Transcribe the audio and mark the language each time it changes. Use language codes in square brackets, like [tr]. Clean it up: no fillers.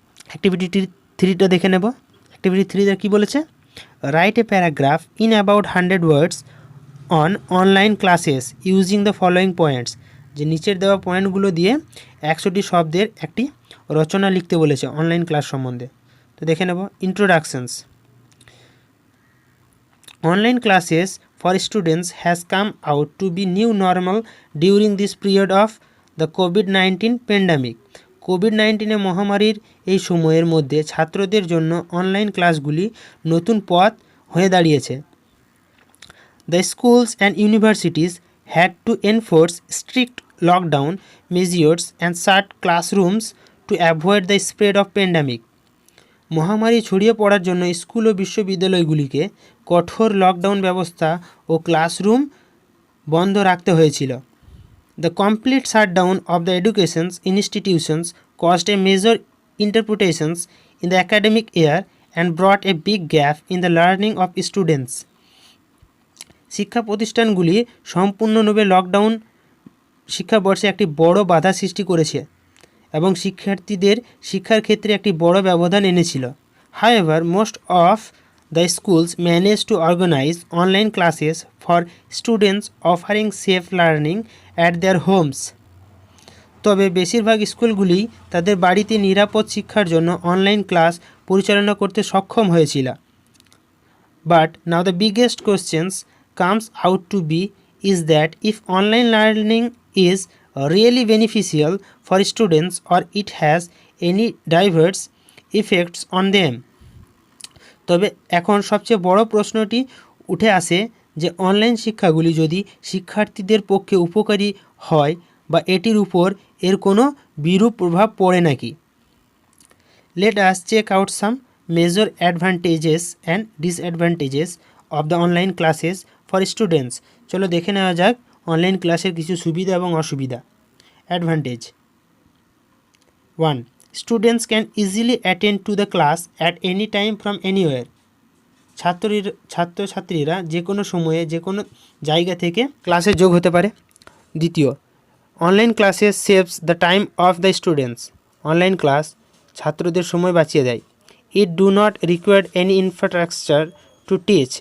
[bn] Activity 3টা দেখে নেব। অ্যাক্টিভিটি 3 কী বলেছে? [en] write a paragraph in about 100 words on online classes using the following points, [bn] যে নিচের দেওয়া পয়েন্টগুলো দিয়ে 100টি শব্দের একটি রচনা লিখতে বলেছে অনলাইন ক্লাস সম্বন্ধে। তো দেখে নেব, introductions. [en] Online classes for students has come out to be new normal during this period of the COVID-19 pandemic. [bn] COVID-19 মহামারীর এই সময়ের মধ্যে ছাত্রদের জন্য অনলাইন ক্লাসগুলি নতুন পথ হয়ে দাঁড়িয়েছে। [en] The schools and universities had to enforce strict lockdown measures and shut classrooms to avoid the spread of pandemic. [bn] মহামারী ছড়িয়ে পড়ার জন্য স্কুল ও বিশ্ববিদ্যালয়গুলিকে কঠোর লকডাউন ব্যবস্থা ও ক্লাসরুম বন্ধ রাখতে হয়েছিল। [en] The complete shutdown of the educations institutions caused a major interpretations in the academic year and brought a big gap in the learning of students. [bn] শিক্ষা প্রতিষ্ঠানগুলি সম্পূর্ণরূপে লকডাউন শিক্ষাবর্ষে একটি বড় বাধা সৃষ্টি করেছে এবং শিক্ষার্থীদের শিক্ষার ক্ষেত্রে একটি বড় ব্যবধান এনেছিল। [en] However, most of the schools managed to organize online classes for students offering safe learning at their homes. [bn] তবে বেশিরভাগ স্কুলগুলি তাদের বাড়িতে নিরাপদ শিক্ষার জন্য অনলাইন ক্লাস পরিচালনা করতে সক্ষম হয়েছিল। [en] But now the biggest questions comes out to be is that if online learning is really beneficial for students or it has any diverse effects on them. [bn] তবে এখন সবচেয়ে বড় প্রশ্নটি উঠে আসে যে অনলাইন শিক্ষাগুলি যদি শিক্ষার্থীদের পক্ষে উপকারী হয় বা এটির উপর এর কোনো বিরূপ প্রভাব পড়ে নাকি। [en] Let us check out some major advantages and disadvantages of the online classes for students. [bn] চলো দেখে নেওয়া যাক অনলাইন ক্লাসের কিছু সুবিধা এবং অসুবিধা। [en] Advantage 1. Students can easily attend to the class at any time from anywhere. [bn] ছাত্রছাত্রীরা যে কোনো সময়ে যে কোনো জায়গা থেকে ক্লাসে যোগ হতে পারে। [en] দ্বিতীয়, online classes saves the time of the students. [bn] Online class ছাত্রদের সময় বাঁচিয়ে দেয়। [en] It do not required any infrastructure to teach.